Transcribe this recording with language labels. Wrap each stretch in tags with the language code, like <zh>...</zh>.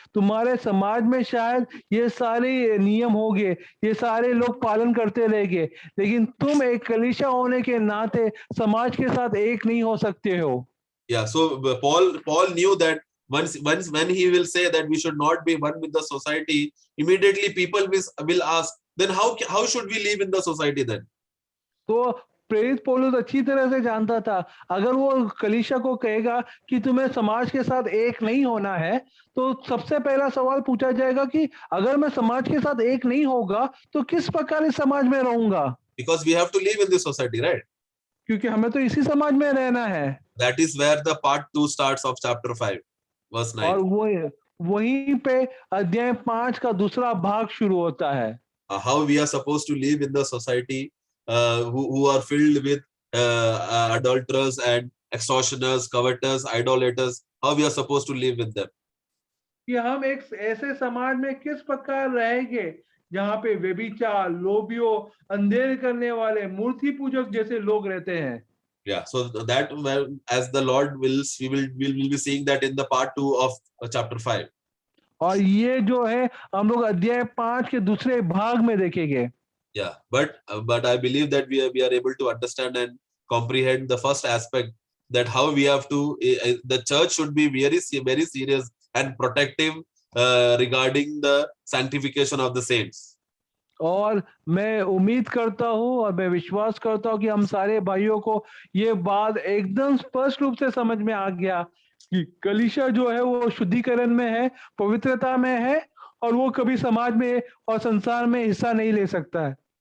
<hi>तुम्हारे समाज में शायद ये सारे नियम होंगे, ये सारे लोग पालन करते रहेंगे, लेकिन तुम एक कलीसिया होने के नाते समाज के साथ एक नहीं हो सकते हो।</hi> <en>Yeah, so Paul knew that once when he will say that we should not be one with the society, immediately people will ask, then how should we live in the society then?</en> <hi>तो प्रेरित पौलुस अच्छी तरह से जानता था अगर वो कलीसिया को कहेगा कि तुम्हें समाज के साथ एक नहीं होना है, तो सबसे पहला सवाल पूछा जाएगा कि अगर मैं समाज के साथ एक नहीं होगा तो किस प्रकार इस समाज में रहूंगा।</hi> <en>Because we have to live in this society, right?</en> <hi>क्योंकि हमें तो इसी समाज में रहना है।</hi> <en>That is where the part 2 starts of chapter 5 verse 9.</en> <hi>और वहीं पे अध्याय 5 का दूसरा भाग शुरू होता है।</hi> <en>How we are supposed to live in the society who are filled with adulterers and extortioners, covetous, idolaters. How we are supposed to live with them.</en> <hi>कि हम एक ऐसे समाज में किस प्रकार रहेंगे जहाँ पे व्यभिचार, लोभियों, अंधेर करने वाले, मूर्ति पूजक जैसे लोग रहते हैं।</hi> <en>Yeah, so that as the Lord wills, we will be seeing that in the part 2 of chapter 5.</en> <hi>और ये जो है हम लोग अध्याय 5 के दूसरे भाग में देखेंगे।</hi> <en>Yeah, but I believe that we are able to understand and comprehend the first aspect, that how we have to the church should be very serious and protective regarding the sanctification of the saints.</en> <hi>और मैं उम्मीद करता हूँ और मैं विश्वास करता हूँ कि हम सारे भाइयों को ये बात एकदम स्पष्ट रूप से समझ में आ गया कि कलीसिया जो है वो शुद्धिकरण में है, पवित्रता में है और वो कभी समाज में और संसार में हिस्सा नहीं ले सकता है।</hi>